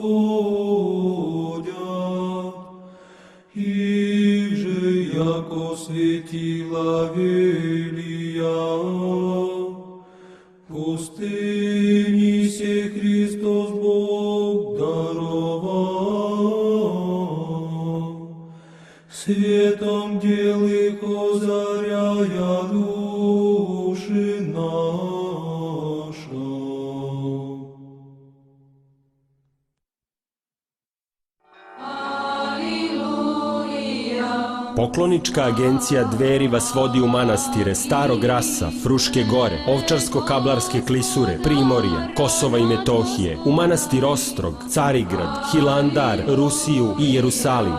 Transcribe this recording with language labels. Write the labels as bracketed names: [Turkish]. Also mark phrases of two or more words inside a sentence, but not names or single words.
[Church Slavic] восходят, их же яко светила велия пустыни се Христос Бог даровал, светом дел их озаряя души наша. [Serbian] Poklonička agencija Dveri vas vodi u manastire Starog Rasa, Fruške gore, Ovčarsko-Kablarske klisure, Primorja, Kosova i Metohije, u manastir Ostrog, Carigrad, Hilandar, Rusiju i Jerusalim.